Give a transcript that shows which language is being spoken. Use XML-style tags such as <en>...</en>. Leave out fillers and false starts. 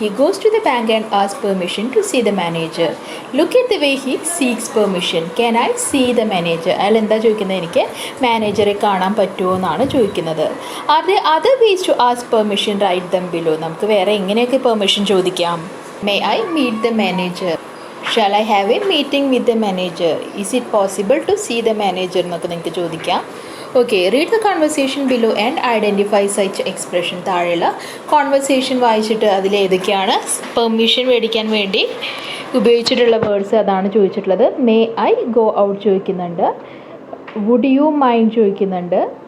<en>He goes to the bank and ask permission to see the manager. Look at the way he seeks permission. Can I see the manager?</en> <ml>അയാൾ എന്താ ചോദിക്കുന്നത്? എനിക്ക് മാനേജറെ കാണാൻ പറ്റുമോ എന്നാണ് ചോദിക്കുന്നത്.</ml> <en>Are the other ways to ask permission? Right them below.</en> <ml>നമുക്ക് വേറെ എങ്ങനെയൊക്കെ പെർമിഷൻ ചോദിക്കാം?</ml> <en>May I meet the manager? Shall I have a meeting with the manager? Is it possible to see the manager?</en> <ml>എന്നൊക്കെ നിങ്ങൾക്ക് ചോദിക്കാം.</ml> <en>Okay, read the conversation below and identify such expression.</en> <ml>താഴെയുള്ള conversation വായിച്ചിട്ട് അതിലേതൊക്കെയാണ് permission മേടിക്കാൻ വേണ്ടി ഉപയോഗിച്ചിട്ടുള്ള words അതാണ് ചോദിച്ചിട്ടുള്ളത്.</ml> <en>may I go out</en> <ml>ചോദിക്കുന്നുണ്ട്.</ml> <en>Would you mind ചോദിക്കുന്നുണ്ട്.</en>